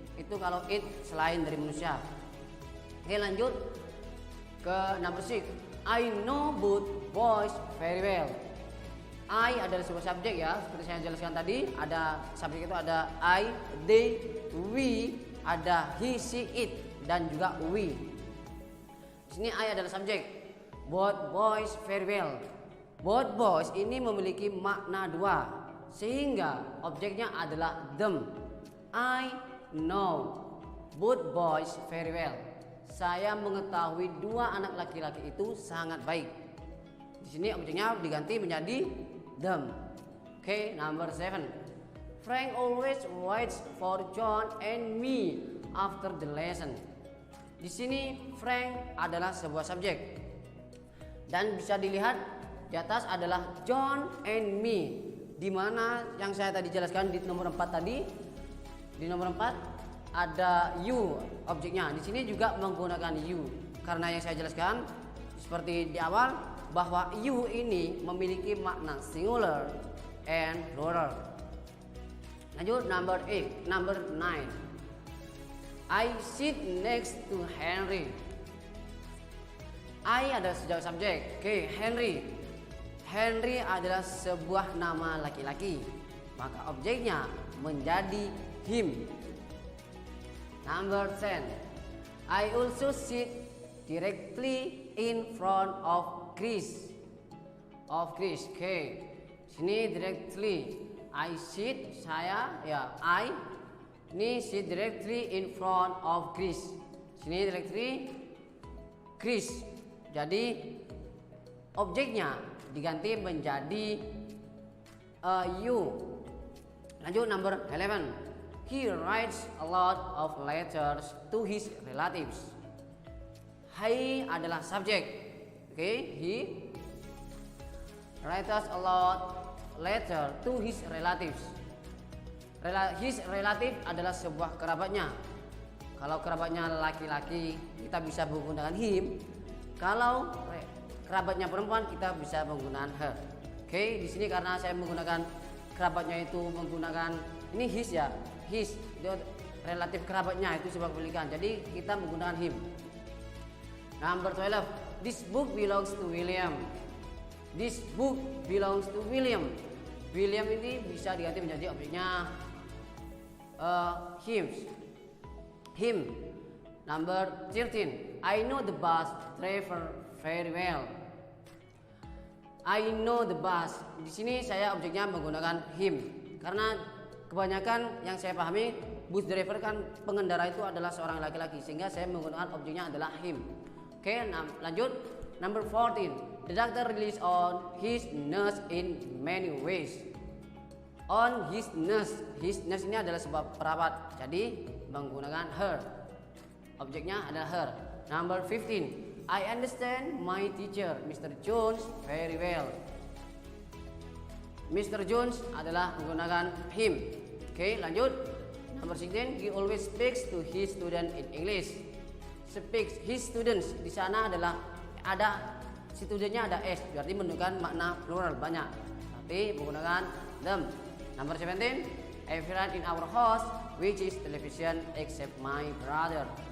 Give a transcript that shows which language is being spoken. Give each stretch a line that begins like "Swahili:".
Indonesian: Itu kalau it selain dari manusia. Oke, lanjut ke number 6.
English: I know both boys very well.
Indonesian: I adalah sebuah subjek ya, seperti saya jelaskan tadi. Ada subjek itu ada I, they, we, ada he, she, it, dan juga we. Di sini I adalah subjek.
English: Both boys very well.
Indonesian: Both boys ini memiliki makna dua, sehingga objeknya adalah them.
English: I know both boys very well.
Indonesian: Saya mengetahui dua anak laki-laki itu sangat baik. Di sini objeknya diganti menjadi them. Oke,
English: number 7. Frank always waits for John and me after the lesson.
Indonesian: Di sini Frank adalah sebuah subjek. Dan bisa dilihat di atas adalah John and me. Di mana yang saya tadi jelaskan di nomor 4 tadi. Di nomor 4 ada you objeknya. Di sini juga menggunakan you. Karena yang saya jelaskan seperti di awal bahwa you ini memiliki makna
English: singular and plural. Lanjut number 8, number 9. I sit next to Henry.
Indonesian: I adalah sebuah subjek. Oke, Henry. Henry adalah sebuah nama laki-laki. Maka objeknya menjadi him.
English: Number 10. I also sit directly in front of Chris. Okay. Sini directly. I sit, saya, ya, I. Ini sit directly in front of Chris. Sini directly Chris.
Indonesian: Jadi objeknya diganti menjadi you. Lanjut number 11.
English: He writes a lot of letters to his relatives. He
Indonesian: adalah subjek.
English: Okay, he writes a lot letter to his relatives.
Indonesian: His relative adalah sebuah kerabatnya. Kalau kerabatnya laki-laki kita bisa menggunakan him. Kalau kerabatnya perempuan kita bisa menggunakan her. Oke, di sini karena saya menggunakan kerabatnya itu menggunakan ini his ya. His relatif kerabatnya itu sebuah pemilikan. Jadi kita menggunakan him.
English: Number 12. This book belongs to William. This book belongs to William.
Indonesian: William ini bisa diganti menjadi objeknya him.
English: Number 13. I know the bus driver very well. I know the bus.
Indonesian: Di sini saya objeknya menggunakan him karena kebanyakan yang saya pahami bus driver kan pengendara itu adalah seorang laki-laki sehingga saya menggunakan objeknya adalah him. Oke, lanjut.
English: Number 14. The doctor relies on his nurse in many ways.
Indonesian: On his nurse ini adalah sebuah perawat, jadi menggunakan her. Objeknya adalah her.
English: Number 15. I understand my teacher, Mr. Jones, very well. Mr.
Indonesian: Jones adalah menggunakan him. Oke, lanjut.
English: Number 16. He always speaks to his student in English.
Indonesian: Speaks his students di sana adalah ada studentnya ada s, berarti menunjukkan makna plural banyak, tapi menggunakan them.
English: Number 17. Everyone in our house which is television except my brother.